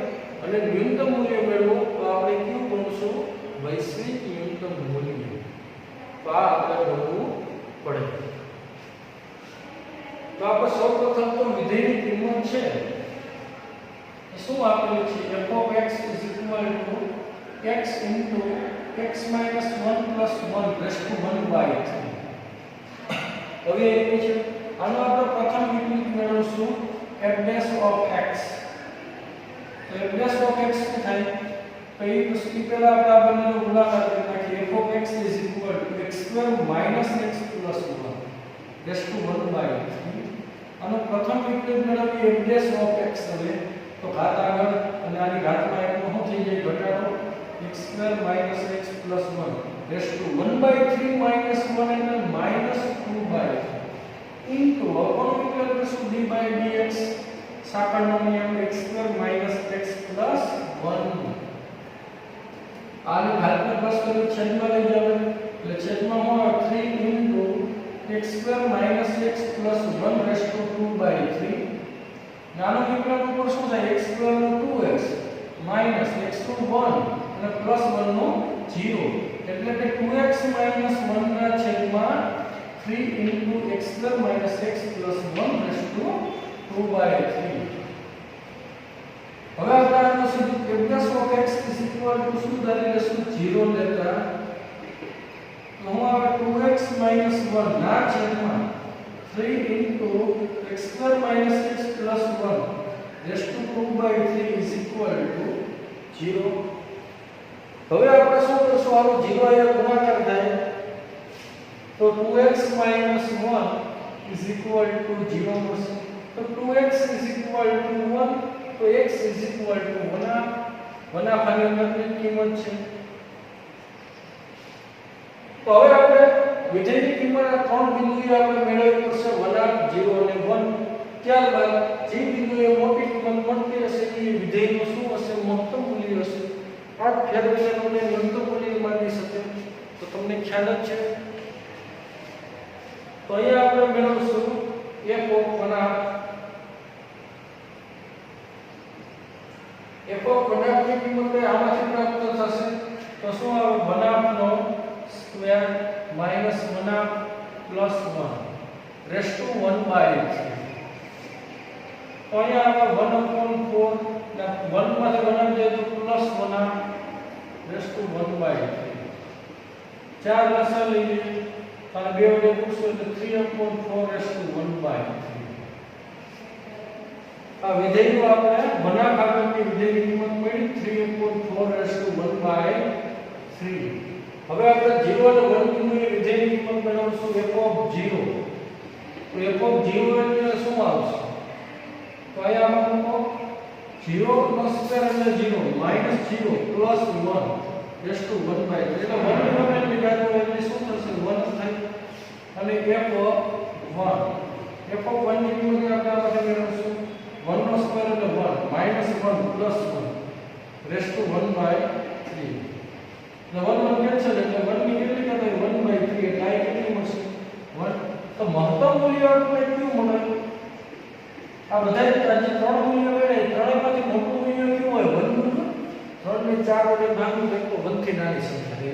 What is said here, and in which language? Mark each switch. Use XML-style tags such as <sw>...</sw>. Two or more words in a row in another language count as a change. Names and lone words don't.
<gu>અને ન્યૂનતમ મૂલ્ય મેળવો તો આપણે કયું ગણશું? વૈશ્વિક ન્યૂનતમ મૂલ્ય. તો આ આપણે ગણવું પડે. તો આપણે સૌપ્રથમ તો વિધેયની કિંમત છે શું આપેલું છે?</gu> <en>f of x is equal to x into x minus 1 plus 1 raised to 1/3.</en> <gu>હવે એ છે આનો આપણે પ્રથમ યુનિટ મેળવશું</gu> <en>f dash of x.</en> <gu>તો</gu> <en>f dash of x</en> <gu>શું થાય? પહેલી વસ્તુ પહેલા આપણે આ બંનેનો ગુણાકાર કરી નાખીએ.</gu> <en>f of x is equal to x² minus x plus 1 raised to 1/3.</en> <gu>આનો પ્રથમ યુનિટ મેળવીએ</gu> <en>f dash of x.</en> <gu>હવે તો ઘાત આગળ અને આની ઘાતમાં એકનો શું થઈ જાય? ઘટાડો.</gu> <en>x² minus x plus 1 raised to 1/3 minus 1 એટલે minus 2/3 into upon equal d by dx</en> <gu>સાકળનો નિયમ</gu> <en>x² minus x plus 1.</en> <gu>આને ઘાતને પ્લસ કરી છેદમાં લઈ જાવ એટલે છેદમાં હોય</gu> <en>3 into x² minus x plus 1 raised to 2/3.</en> <gu>નાનો વિકલન ઉપર શું થાય? x² નો 2x minus x2 1 અને પ્લસ 1 નો 0 એટલે કે 2x 1 ના છેદમાં</gu> <en>3 into x² minus x plus 1 raised to 2/3.</en> <gu>હવે આપણે આનો સીધું</gu> <en>f dash of x is equal to</en> <gu>શું ધારી લેશું?</gu> <en>0</en> <gu>લેતા તો હું આવે</gu> <en>2x minus 1</en> <gu>ના છેદમાં</gu> <en>3 into x² minus x plus 1 raised to 2/3 is equal to 0.</en> <gu>હવે આપણે શું કરશું? આનો 0 અહીંયા ગુણાકાર થાય તો</gu> <en>2x minus 1 is equal to 0</en> <gu>મળશે.</gu> <en>તો 2x is equal to 1 તો x is equal to 1/2</en> <gu>આની અંદરની કિંમત છે. તો હવે આપણે વિધેયની કિંમત આ ત્રણ બિંદુએ આપણે મેળવવી પડશે 1/2 0 અને 1. ત્યારબાદ જે બિંદુએ મોટી કિંમત મળતી હશે એ વિધેયનું શું હશે? મહત્તમ મૂલ્ય હશે. આ ફેરવીને તમને ન્યૂનતમ મૂલ્ય માની શકે તો તમને ખ્યાલ જ છે. તો અહીંયા આપણે મેળવશું</gu> <en>f of 1/2. f of 1/2</en> <gu>ની કિંમત આમાંથી પ્રાપ્ત થશે તો શું આવે?</gu> <en>1/2</en> <gu>નો સ્ક્વેર</gu> <en>minus 1/2 plus 1 raised to 1/3.</en> <gu>તો અહીંયા આવે 1/4 ને 1 માંથી 1 જાય તો</gu> <en>plus 1/2 raised to 1/3.</en> <gu>ચાર લસા લઈએ અને બે વડે પૂછો તો</gu> <en>3/4 raised to 1/3.</en> <gu>આ વિધેયનું આપણે ભાગાકારની વિધેયની કિંમત મળી</gu> <en>3/4 raised to 1/3.</en> <gu>હવે આપણે 0 અને 1 બિંદુએ વિધેયની કિંમત મેળવશું</gu> <en>f of 0.</en> <gu>તો</gu> <en>f of 0</en> <gu>એટલે શું આવશે? તો અહીંયા આપણે મૂકો 0 નો સ્ક્વેર એટલે</gu> <en>0 minus 0 plus 1 raised to 1/3</en> <gu>એટલે 1 ની વેલ્યુ કાઢો એટલે શું થશે? 1 થાય. અને</gu> <en>f of 1</en> <gu>ની કિંમત આપણે આમાંથી મેળવશું 1 નો સ્ક્વેર એટલે</gu> <en>1 minus 1 plus 1 raised to 1/3.</en> <gu>તો 1 કેન્સલ એટલે 1 ની કેટલી થાય? 1/3 એટલે આ કેટલી મળશે? 1. તો મહત્તમ મૂલ્ય આપણે કયું મળે? આ બધા જે ત્રણ મૂલ્ય મળે ત્રણેયમાંથી મોટું મૂલ્ય કયું હોય? 1 મૂલ્ય. 3 ને 4 વડે ભાગવું તો 1 થી નાની સંખ્યા.</gu>